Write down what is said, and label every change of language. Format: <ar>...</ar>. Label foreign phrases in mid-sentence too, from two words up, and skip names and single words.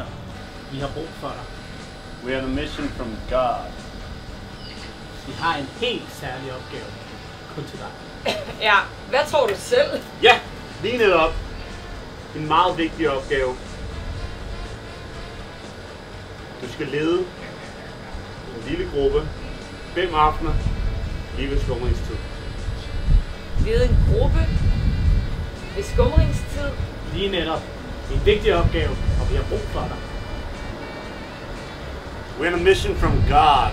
<da>Vi har brug for dig.</da> <en>We're on a mission from God.</en> <da>Vi har en helt særlig opgave. Kun til dig. Ja, hvad tror du selv? Ja, lige netop. En meget vigtig opgave. Du skal lede en lille gruppe 5 aftener lige ved skumringstid. Lede en gruppe ved skumringstid. Lige netop. Det er en vigtig opgave, og vi har brug for dig.</da> <en>We're on a mission from God.</en>